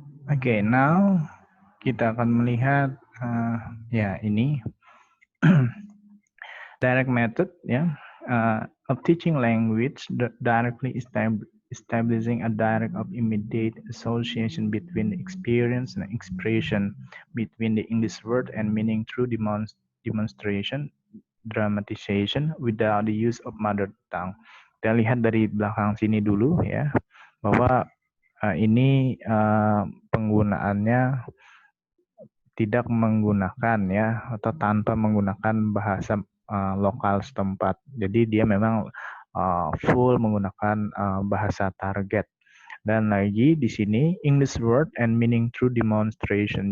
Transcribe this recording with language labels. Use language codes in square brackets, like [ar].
[en] Oke, now [id] kita akan melihat ya ini [en] direct method ya of teaching language directly establishing a direct of immediate association between experience and expression between the English word and meaning through demonstration dramatization without the use of mother tongue. [id] Kita lihat dari belakang sini dulu ya bahwa ini penggunaannya tidak menggunakan ya atau tanpa menggunakan bahasa lokal setempat. Jadi dia memang full menggunakan bahasa target. Dan lagi di sini [en] English word and meaning through demonstration.